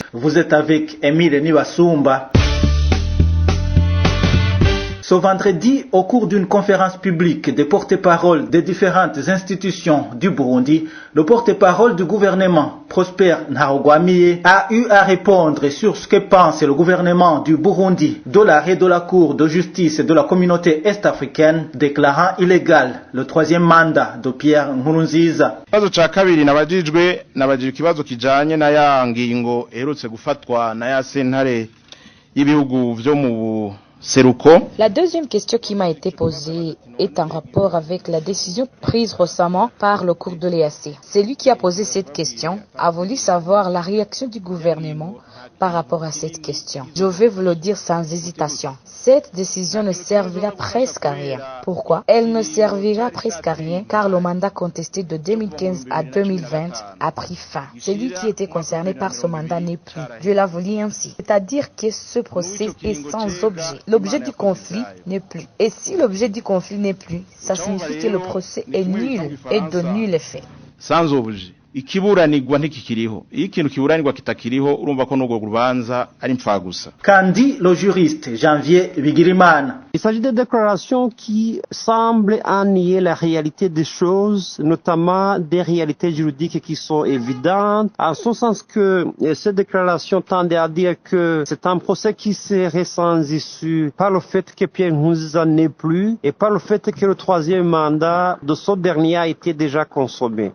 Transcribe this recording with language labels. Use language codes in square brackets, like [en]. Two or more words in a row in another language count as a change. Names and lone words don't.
[fr] Vous êtes avec Emile Niwasumba. Ce vendredi, au cours d'une conférence publique des porte-paroles des différentes institutions du Burundi, le porte-parole du gouvernement, Prosper Ntahogwamiye, a eu à répondre sur ce que pense le gouvernement du Burundi de l'arrêt de la Cour de justice de la communauté est-africaine déclarant illégal le troisième mandat de Pierre Nkurunziza. [rn] Ikibazo ca kabiri nabajijwe ikibazo kijanye na ya ngingo eherutse gufatwa na ya sentare y'ibihugu vyo mu Seruko. [fr] La deuxième question qui m'a été posée est en rapport avec la décision prise récemment par le cours de l'EAC. Celui qui a posé cette question a voulu savoir la réaction du gouvernement par rapport à cette question. Je vais vous le dire sans hésitation. Cette décision ne servira presque à rien. Pourquoi? Elle ne servira presque à rien car le mandat contesté de 2015 à 2020 a pris fin. Celui qui était concerné par ce mandat n'est plus. Dieu l'a voulu ainsi. C'est-à-dire que ce procès est sans objet. L'objet du conflit n'est plus. Et si l'objet du conflit n'est plus, ça signifie que le procès est nul et de nul effet. Sans objet. [rn] Ikiburanirwa ntikikiriho. Iyo ikintu kiburanirwa kitakiriho urumva ko n'urwo rubanza ari impfagusa. [fr] Kandi le juriste Janvier Bigirimana. Il s'agit de déclarations qui semblent nier la réalité des choses, notamment des réalités juridiques qui sont évidentes, en ce sens que ces déclarations tendent à dire que c'est un procès qui serait sans issue par le fait que Pierre Nkurunziza n'est plus et par le fait que le troisième mandat de ce dernier a été déjà consommé.